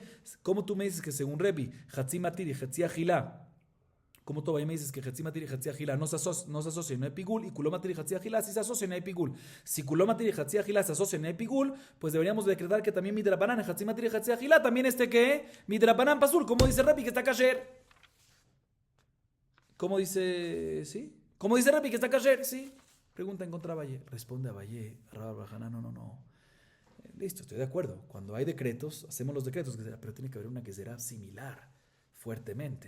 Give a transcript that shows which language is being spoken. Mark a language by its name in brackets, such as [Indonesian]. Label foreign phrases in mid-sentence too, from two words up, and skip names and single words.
[Spanish] ¿Cómo tú me dices que según Rebi, Hatzi Matir y Hatzi Agilá, como tú me dices que Hatzi Matir y Hatzi Agilá no se asocian, no hay pigul, y Kuló Matir y Hatzi Agilá sí se asocian, no hay pigul? Si Kuló Matir y Hatzi Agilá se asocian, no hay pigul, pues deberíamos decretar que también Midrabanan, Hatzi Matir y Hatzi Agilá, también ¿qué? Midrabanan pasul, como dice Rebi que está kasher. ¿Cómo dice? ¿Sí? ¿Cómo dice Rebi que está kasher? Sí. Pregunta en contra de Valle. Responde a Valle, Rabba Bajana, no. Listo, estoy de acuerdo. Cuando hay decretos, hacemos los decretos, pero tiene que haber una que será similar, fuertemente.